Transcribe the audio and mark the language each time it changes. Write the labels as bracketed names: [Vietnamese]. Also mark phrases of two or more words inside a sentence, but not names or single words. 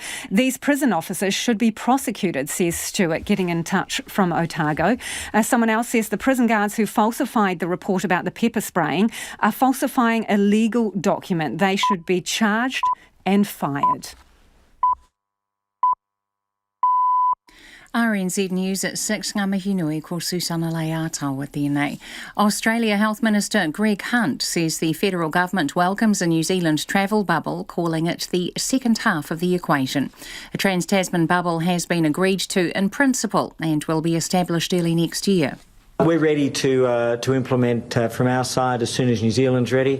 [English] These prison officers should be prosecuted, says Stuart, getting in touch from Otago. Someone else says the prison guards who falsified the report about the pepper spraying are falsifying a legal document. They should be charged and fired. RNZ News at 6, [Māori] ngā mihi nui ko Susana Leata [English] with DNA. Australia Health Minister Greg Hunt says the federal government welcomes a New Zealand travel bubble, calling it the second half of the equation. A trans-Tasman bubble has been agreed to in principle and will be established early next year. We're ready to implement from our side as soon as New Zealand's ready.